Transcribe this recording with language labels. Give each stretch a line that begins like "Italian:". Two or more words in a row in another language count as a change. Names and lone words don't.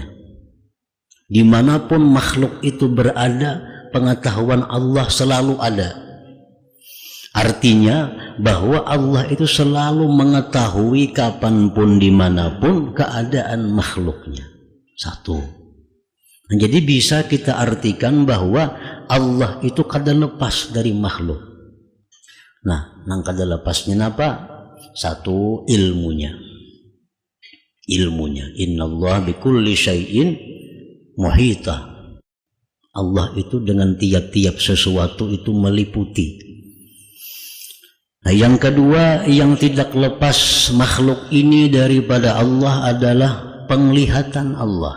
Indonesian: Dimanapun makhluk itu berada, pengetahuan Allah selalu ada. Artinya bahwa Allah itu selalu mengetahui kapanpun dimanapun keadaan makhluknya. Satu. Nah, jadi bisa kita artikan bahwa Allah itu kada lepas dari makhluk.
Banjar: Nah, nang kada lepasnya apa?
Indonesian: Satu, ilmunya. Ilmunya.
Arabic: إن الله بكل شيء محيطا.
Indonesian: Allah itu dengan tiap-tiap sesuatu itu meliputi. Nah, yang kedua yang tidak lepas makhluk ini daripada Allah adalah penglihatan Allah.